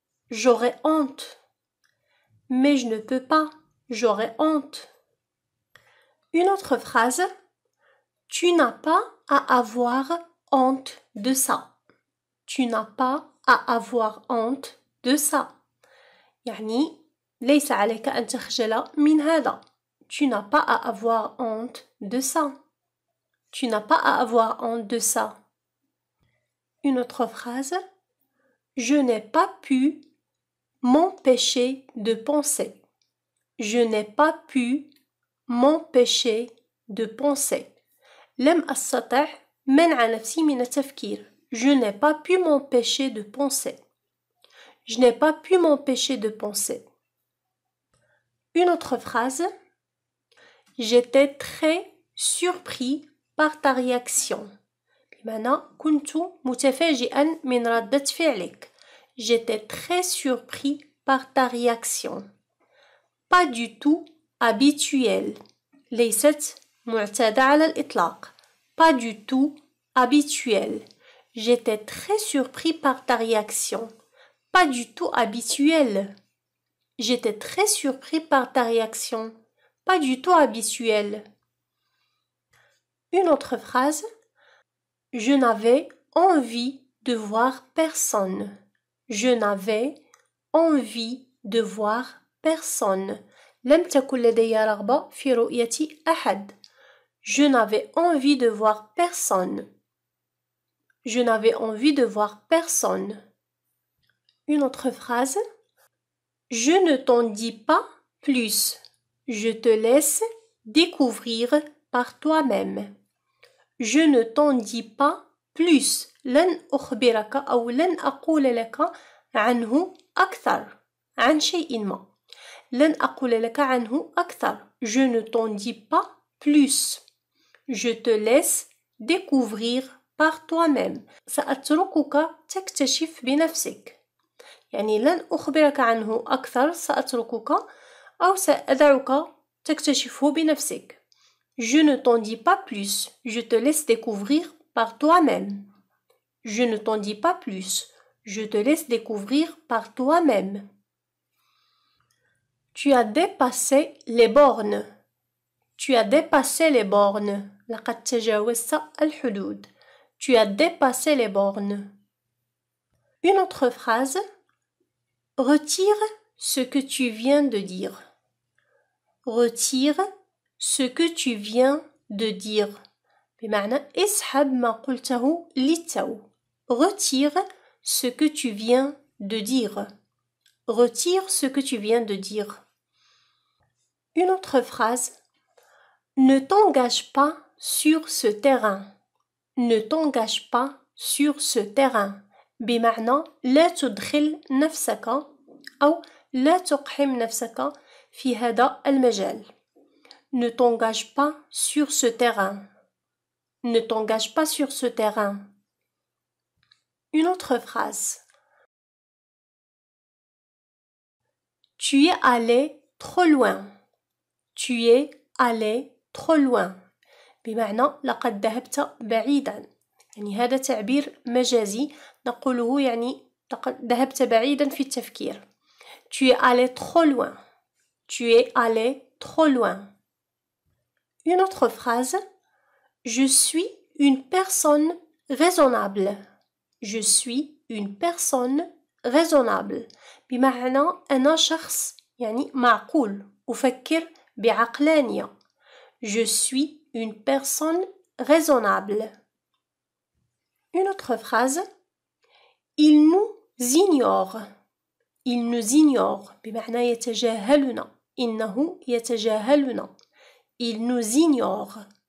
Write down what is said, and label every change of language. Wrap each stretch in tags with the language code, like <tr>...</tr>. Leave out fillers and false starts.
<fr>J'aurais honte. Mais je ne peux pas. J'aurais honte. Une autre phrase. Tu n'as pas à avoir honte de ça. Tu n'as pas à avoir honte de ça.</fr> <ar>يعني ليس عليك أن تخجل من هذا.</ar> <fr>Tu n'as pas à avoir honte de ça. Tu n'as pas à avoir honte de ça. Une autre phrase. Je n'ai pas pu m'empêcher de penser. Je n'ai pas pu m'empêcher de penser.</fr> <ar>لم أستطع منع نفسي من التفكير.</ar> <fr>Je n'ai pas pu m'empêcher de penser. Je n'ai pas pu m'empêcher de penser. Une autre phrase. J'étais très surpris par ta réaction.</fr> <ar>بمعنى كنت متفاجئا من ردة فعلك.</ar> <fr>J'étais très surpris par ta réaction. Pas du tout habituel.</fr> <ar>ليست معتادة على الإطلاق.</ar> <fr>Pas du tout habituel. J'étais très surpris par ta réaction. Pas du tout habituel. J'étais très surpris par ta réaction. Pas du tout habituel. Une autre phrase. Je n'avais envie de voir personne. Je n'avais envie de voir personne.</fr> <ar>لم تكن لدي رغبة في رؤية أحد.</ar> <fr>Je n'avais envie de voir personne. Je n'avais envie de voir personne. Une autre phrase. Je ne t'en dis pas plus. Je te laisse découvrir par toi-même. Je ne t'en dis pas plus.</fr> <ar>لن أخبرك أو لن أقول لك عنه أكثر. عن شيء ما. لن أقول لك عنه أكثر.</ar> <fr>Je ne t'en dis pas plus. Je te laisse découvrir par toi-même.</fr> <ar>سأتركك تكتشف بنفسك. يعني لن أخبرك عنه أكثر. سأتركك أو سأدعك تكتشفه بنفسك.</ar> <fr>Je ne t'en dis pas plus. Je te laisse découvrir par toi-même. Je ne t'en dis pas plus. Je te laisse découvrir par toi-même. Tu as dépassé les bornes. Tu as dépassé les bornes.</fr> <ar>لقد تجاوزت الحدود.</ar> <fr>Tu as dépassé les bornes. Une autre phrase. Retire ce que tu viens de dire. Retire ce que tu viens de dire.</fr> <ar>بمعنى اسحب ما قلته للتو.</ar> <fr>Retire ce que tu viens de dire. Retire ce que tu viens de dire. Une autre phrase. Ne t'engage pas sur ce terrain. Ne t'engage pas sur ce terrain.</fr> <ar>بمعنى لا تدخل نفسك أو لا تقحم نفسك في هذا المجال.</ar> <fr>Ne t'engage pas sur ce terrain. Ne t'engage pas sur ce terrain. Une autre phrase. Tu es allé trop loin. Tu es allé trop loin.</fr> <ar>بمعنى لقد ذهبت بعيدا. يعني هذا تعبير مجازي نقوله يعني لقد ذهبت بعيدا في التفكير.</ar> <fr>Tu es allé trop loin. Tu es allé trop loin. Une autre phrase. Je suis une personne raisonnable. Je suis une personne raisonnable.</fr> <ar>بمعنى أنا شخص يعني معقول أفكر بعقلانية.</ar> <fr>Je suis une personne raisonnable. Une autre phrase. Il nous ignore. Il nous ignore</fr> <ar>بمعنى يتجاهلنا. إنه يتجاهلنا.</ar> <fr>Il nous ignore.</fr>